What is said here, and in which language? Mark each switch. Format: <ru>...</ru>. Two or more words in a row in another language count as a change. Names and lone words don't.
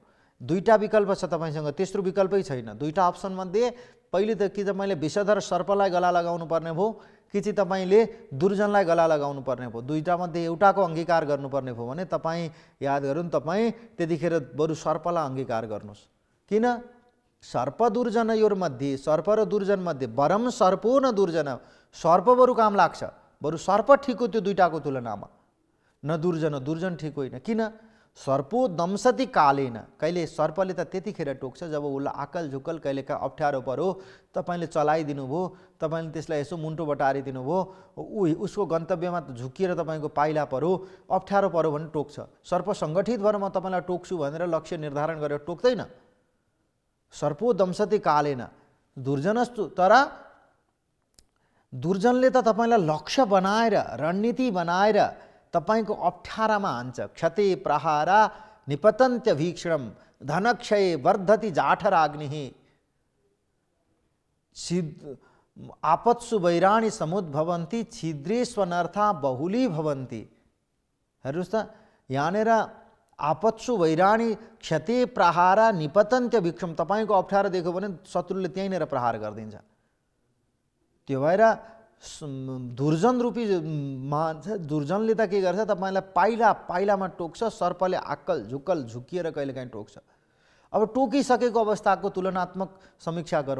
<ne>दुईटा विकल्प छ तपाईसँग, तेस्रो विकल्पै छैन। दुईटा अप्सन मध्ये पहिले त कि तपाईँले विषधर सर्पलाई गला लगाउनु पर्ने भयो कि चाहिँ तपाईँले दुर्जनलाई गला लगाउनु पर्ने भयो। दुईटा मध्ये एउटाको अङ्गीकार गर्नुपर्ने भयो भने तपाईँ याद गरौँ, तपाईँ त्यतिखेर बरु सर्पलाई अङ्गीकार गर्नुहोस्।</ne> <sa>किन? सर्प दुर्जन योर्मध्ये,</sa> <ne>सर्प र दुर्जन मध्ये</ne> <sa>वरम सर्पो न दुर्जन,</sa> <ne>सर्प बरु काम लाग्छ, बरु सर्प ठिक हो त्यो दुईटाको तुलनामा,</ne> <sa>न दुर्जन,</sa> <ne>दुर्जन ठिक होइन। किन?</ne> <sa>सर्पो दंसति कालेन,</sa> <ne>कहिले सर्पले त त्यतिखेर टोक्छ जब उसलाई आकल झुकल कहिलेका अप्ठ्यारो पर्यो, तपाईँले चलाइदिनु भयो, तपाईँले त्यसलाई यसो मुन्टो बटारिदिनु भयो, उसको गन्तव्यमा झुकिएर तपाईँको पाइला पर्यो, अप्ठ्यारो पर्यो भने टोक्छ। सर्प सङ्गठित भएर म तपाईँलाई टोक्छु भनेर लक्ष्य निर्धारण गरेर टोक्दैन।</ne> <sa>सर्पो दंसति कालेन दुर्जनस्तु,</sa> <ne>तर दुर्जनले त तपाईँलाई लक्ष्य बनाएर, रणनीति बनाएर तपाईको अप्ठ्यारामा हान्छ।</ne> <sa>क्षते प्रहारा निपतन्त्य भीक्षणम धनक्षय वर्धति जाठराग्निः, आपत्सु वैराणी समुद्भवन्ति छिद्रेष्वनर्था बहुली भवन्ति।</sa> <ne>हेर्नुहोस् त, यहाँनिर</ne> <sa>आपत्सु वैराणी क्षते प्रहारा निपतन्त्य भीक्षम,</sa> <ne>तपाईँको अप्ठ्यारो देख्यो भने शत्रुले त्यहीँनिर प्रहार गरिदिन्छ। त्यो भएर दुर्जन रूपी दुर्जनले त के गर्छ, तपाईँलाई पाइला पाइलामा टोक्छ, सर्पले आक्कल झुक्कल झुकिएर कहिलेकाहीँ टोक्छ। अब टोकिसकेको अवस्थाको तुलनात्मक समीक्षा गरौँ।</ne>